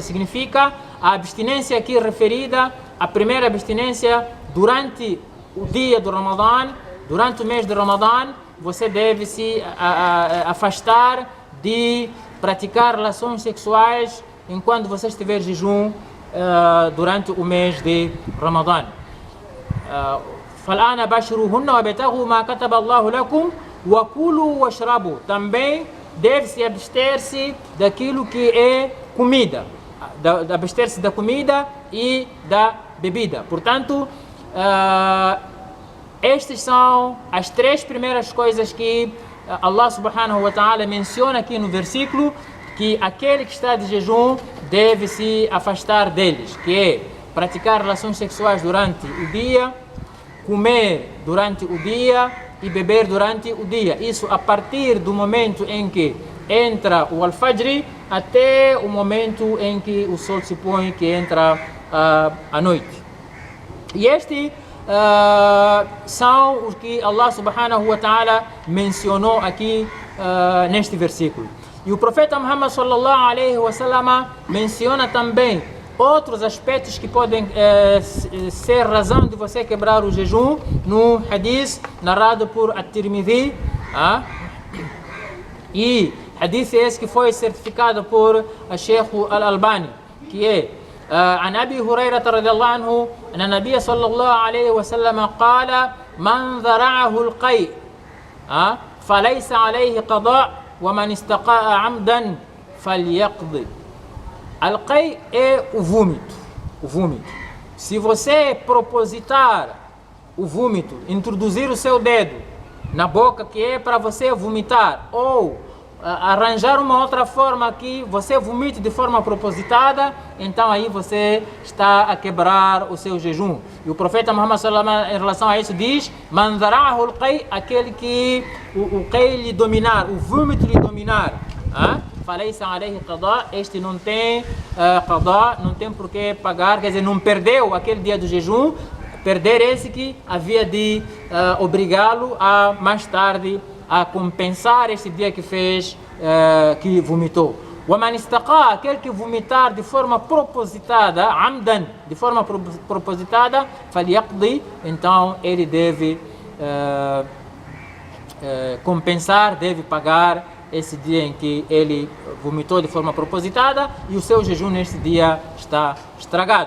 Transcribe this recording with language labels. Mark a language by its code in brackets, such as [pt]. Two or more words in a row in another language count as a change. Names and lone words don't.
[pt] Significa a abstinência aqui referida, a primeira abstinência durante o dia do Ramadã, durante o mês de Ramadã, você deve se afastar de praticar relações sexuais enquanto você estiver em jejum durante o mês de Ramadã. [ar] فَالْآنَ بَاشِرُوهُنَّ وَابْتَغُوا مَا كَتَبَ اللَّهُ لَكُمْ وَكُلُوا وَاشْرَبُوا. [pt] Também deve-se abster-se daquilo que é comida, abster-se da comida e da bebida. Portanto, estas são as 3 primeiras coisas que Allah [ar] سبحانه وتعالى [pt] menciona aqui no versículo, que aquele que está de jejum deve se afastar deles, que é praticar relações sexuais durante o dia, comer durante o dia e beber durante o dia. Isso a partir do momento em que entra o al-Fajr até o momento em que o sol se põe, que entra à noite. E este são os que Allah [ar] سبحانه وتعالى [pt] mencionou aqui neste versículo. E o profeta Muhammad [ar] صلى الله عليه وسلم [pt] menciona também outros aspectos que podem ser razão de você quebrar o jejum no hadith narrado por At-Tirmidhi. E hadith esse que foi certificado por Sheikh Al-Albani, que é [ar] عن أبي هريرة رضي الله عنه أن النبي صلى الله عليه وسلم قال: من ذرعه القيء فليس عليه قضاء ومن استقاء عمدا فليقضي. [pt] Al-Qay é o vômito. Se você propositar o vômito, introduzir o seu dedo na boca, que é para você vomitar, ou arranjar uma outra forma que você vomite de forma propositada, então aí você está a quebrar o seu jejum. E o profeta Muhammad [ar] صلى الله عليه وسلم, [pt] em relação a isso, diz: [ar] "من ذرعه القيء", [pt] aquele que o qay lhe dominar, o vômito lhe dominar, [ar] فليس عليه قضاء, [pt] este não tem qada, não tem por que pagar, quer dizer, não perdeu aquele dia do jejum, perder esse que havia de obrigá-lo a mais tarde a compensar este dia que fez, que vomitou. [ar] وَمَنْ اسْتَقَى, [pt] aquele que vomitar de forma propositada, amdan, de forma propositada, فَلْيَقْضِي, então ele deve compensar, deve pagar esse dia em que ele vomitou de forma propositada, e o seu jejum neste dia está estragado.